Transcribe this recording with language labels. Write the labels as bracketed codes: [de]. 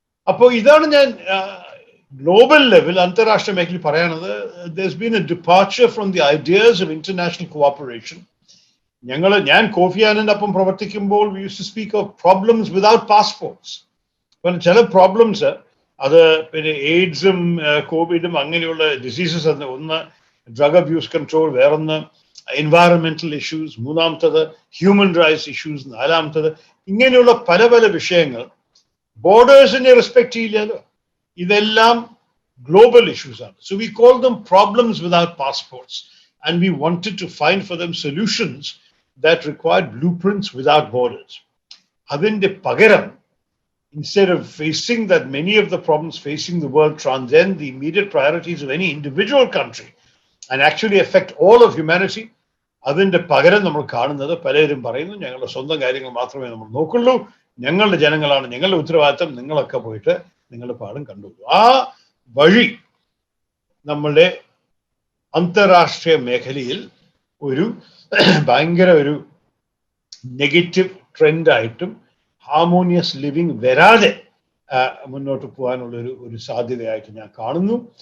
[ml] അപ്പോൾ ഇതാണ് ഞാൻ ഗ്ലോബൽ ലെവൽ അന്താരാഷ്ട്ര മേഖലയിൽ പറയാനുള്ളത്. [en] there's been a departure from the ideas of international cooperation. [ml] ഞാൻ കോഫി ആനന്റെ ഒപ്പം പ്രവർത്തിക്കുമ്പോൾ [en] we used to speak of problems without passports. [ml] ചില പ്രോബ്ലംസ് അത് പിന്നെ എയ്ഡ്സും കോവിഡും അങ്ങനെയുള്ള ഡിസീസസ്, ഒന്ന് ഡ്രഗ് അബ്യൂസ് കൺട്രോൾ, വേറൊന്ന് എൻവയറമെന്റൽ ഇഷ്യൂസ്, മൂന്നാമത്തത് ഹ്യൂമൻ റൈറ്റ്സ് ഇഷ്യൂസ്, നാലാമത്തത് ഇങ്ങനെയുള്ള പല പല വിഷയങ്ങൾ ബോർഡേഴ്സിനെ റെസ്പെക്ട് ചെയ്യില്ലല്ലോ. ഇതെല്ലാം [en] global issues are. So we call them problems without passports, and we wanted to find for them solutions that required blueprints without borders. [ml] Adinde pagaram, [en] instead of facing that many of the problems facing the world transcend the immediate priorities of any individual country and actually affect all of humanity, [ml] അതിന്റെ പകരം നമ്മൾ കാണുന്നത് പലരും പറയുന്നു ഞങ്ങളുടെ സ്വന്തം കാര്യങ്ങൾ മാത്രമേ നമ്മൾ നോക്കുള്ളൂ, ഞങ്ങളുടെ ജനങ്ങളാണ് ഞങ്ങളുടെ ഉത്തരവാദിത്തം, നിങ്ങളൊക്കെ പോയിട്ട് നിങ്ങളുടെ പാടും കണ്ടുള്ളൂ. ആ വഴി നമ്മളുടെ അന്താരാഷ്ട്രീയ മേഖലയിൽ ഒരു ഭയങ്കര ഒരു നെഗറ്റീവ് ട്രെൻഡായിട്ടും ഹാർമോണിയസ് ലിവിങ് വരാതെ മുന്നോട്ട് പോകാനുള്ള ഒരു സാധ്യതയായിട്ട് ഞാൻ കാണുന്നു.